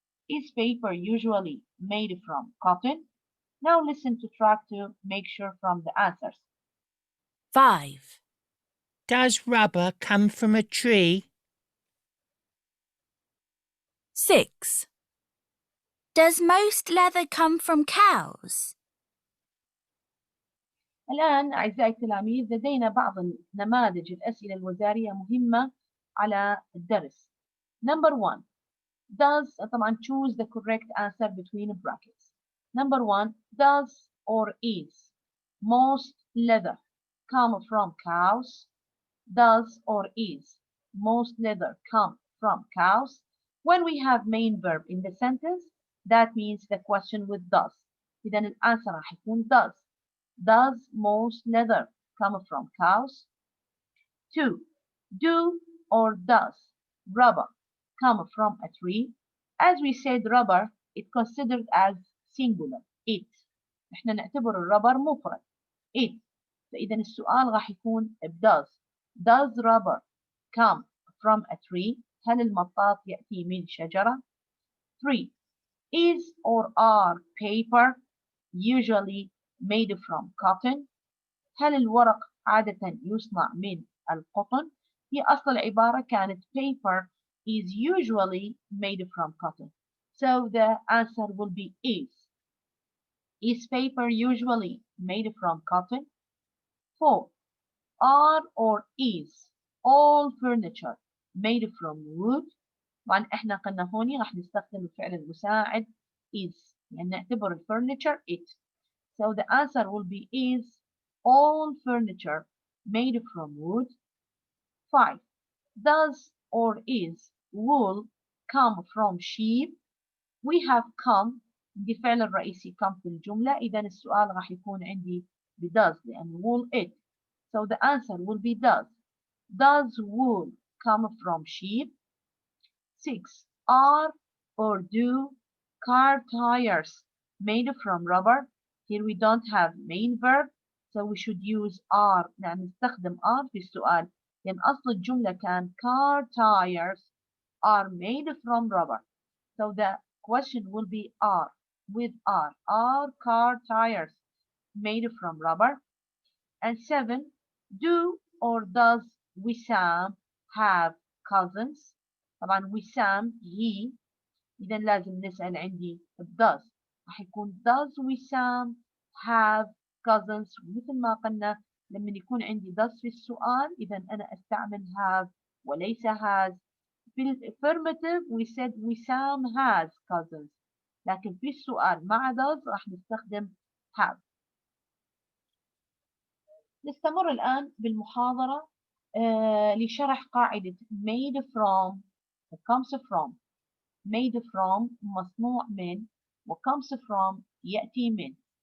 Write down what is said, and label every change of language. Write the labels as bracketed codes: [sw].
[en] Is paper usually made from cotton? Now listen to track to make sure from the answers. 5. Does rubber come from a tree? 6. Does most leather come from cows? [ar] الآن أعزائي التلاميذ لدينا بعض نماذج الأسئلة الوزارية مهمة على الدرس. [en] Number 1. Does [ar] طبعا [en] choose the correct answer between brackets. Number 1. Does or is most leather come from cows? Does or is most leather come from cows? When we have main verb in the sentence, that means the question with does. [ar] إذن الأنسر راح يكون does. [en] Does most leather come from cows? 2. Do or does rubber come from a tree? As we said, rubber is considered as singular. It. [ar] إحنا نعتبر الربر مفرد. It. فإذا السؤال راح يكون does. [en] Does rubber come from a tree? [ar] هل المطاط يأتي من شجرة؟ 3. [en] Is or are paper usually made from cotton? [ar] هل الورق عادة يصنع من القطن؟ هي أصل العبارة كانت [en] paper is usually made from cotton. So the answer will be is. Is paper usually made from cotton? 4. Are or is all furniture made from wood? [ar] طبعا احنا قلنا هوني راح نستخدم الفعل المساعد is يعني نعتبر الفurniture it. [en] So the answer will be is all furniture made from wood. 5. Does or is wool come from sheep? We have come [ar] دي فعل الرئيسي come في الجملة. إذا السؤال راح يكون عندي ب does لأن wool it. [en] So the answer will be does. Does wool come from sheep? 6. Are or do car tires made from rubber? Here we don't have main verb, so we should use are. يعني نستخدم are في السؤال لأن أصل الجملة كان car tires are made from rubber. So the question will be are with are. Are car tires made from rubber? And 7. Do or does Wissam have cousins? [ar] طبعا وسام he. إذا لازم نسأل عندي does. راح يكون [en] does وسام have cousins. [ar] مثل ما قلنا لما يكون عندي does في السؤال إذا أنا أستعمل have وليس has. [en] في affirmative we said وسام has cousins. [ar] لكن في السؤال مع does راح نستخدم have. نستمر الآن بالمحاضرة لشرح قاعدة made from comes from. made from مصنوع من و comes from يأتي من.